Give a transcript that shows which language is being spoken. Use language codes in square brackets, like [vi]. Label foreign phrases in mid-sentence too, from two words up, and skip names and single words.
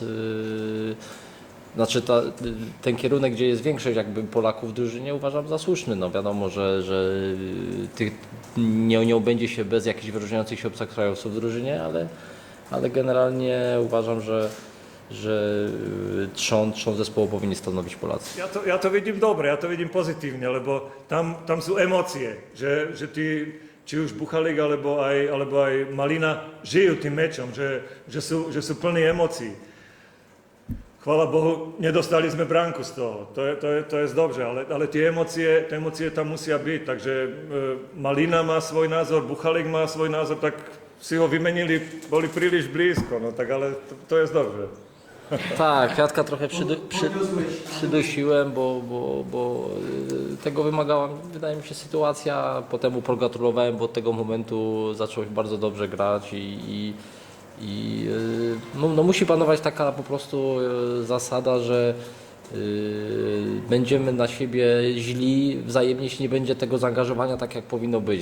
[pl] Znaczy ten kierunek, gdzie jest większość jakby Polaków w drużynie, uważam za słuszny. No wiadomo, że nie obędzie się bez jakichś wyróżniających się obcokrajowców w drużynie, ale generalnie uważam, że trzon zespołu powinni stanowić Polacy. [sk] Ja to vidím dobre, ja to vidím pozitívne, lebo tam sú emócie, že tí, či už Buchalik alebo aj Malina žijú tým mečom, že sú plní emócií. Chvála Bohu, nedostali sme bránku z toho, to je dobře, ale tie emócie tam musia byť, takže Malina má svoj názor, Buchalik má svoj názor, tak si ho vymenili, boli príliš blízko, [pl] no tak ale to jest dobrze. Tak, Kwiatka trochę przydusiłem, bo tego wymagała, wydaje mi się, sytuacja. Potem mu pogratulowałem, bo od tego momentu zaczął bardzo dobrze grać no musi panować taka po prostu zasada, że będziemy na siebie źli wzajemnie, jeśli nie będzie tego zaangażowania tak, jak powinno być.